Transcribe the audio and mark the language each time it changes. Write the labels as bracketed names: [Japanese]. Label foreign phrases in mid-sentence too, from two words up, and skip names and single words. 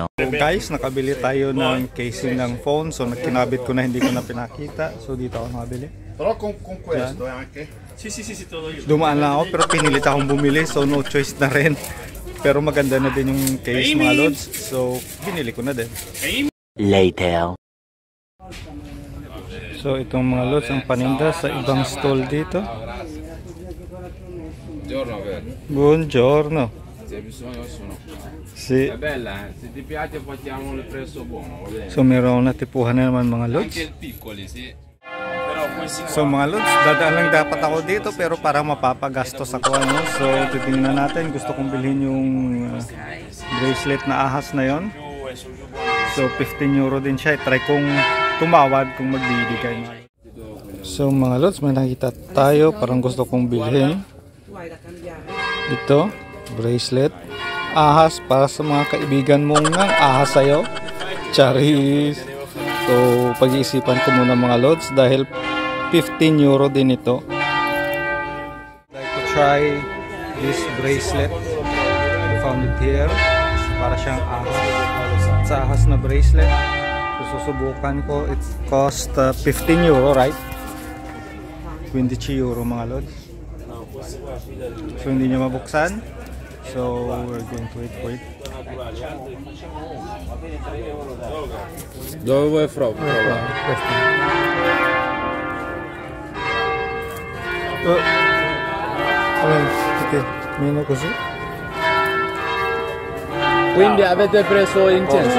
[English] So guys, [Filipino] nakabili tayo ng casing ng phone. So kinabit ko na, hindi ko na pinakita. So dito ako nakabili. [Italian] Però con questo anche? Sì, todo io. [Filipino] Dumaan lang ako pero pinilit akong bumili. [English] So no choice [Filipino] na rin. Pero maganda na din yung case mga lods. So binili ko na din. Later. So itong mga lods ang paninda sa ibang stall dito. [Italian] Buongiorno. Si È bella, se ti piace facciamo il prezzo buono, va bene? [Filipino] So meron natipuhan na naman mga lods. [Italian] Anche il piccoli, sì. Però questi [Filipino] So mga lods, dadaan lang dapat ako dito pero parang mapapagastos ako ano. So titingnan natin, gusto kong bilhin yung bracelet na ahas na yon. So 15 euro din siya. Try kong tumawad kung magbibigay. So mga lods, may nakita tayo, parang gusto kong bilhin. Ito, bracelet ahas para sa mga kaibigan mong nang ahas sa'yo. Charis. So pag-iisipan ko muna mga lods dahil 15 euro din ito. [English] I'd like to try this bracelet. I found it here. [Filipino] Para siyang ahas. Sa ahas na bracelet. So susubukan ko. [English] It cost 15 euro, right? 20 euro [Filipino] mga lods. So hindi niya mabuksan. [English] So we're going to wait for it. [Italian] Dove vuoi prova? Questo. Ok, meno così. Quindi avete preso incenso?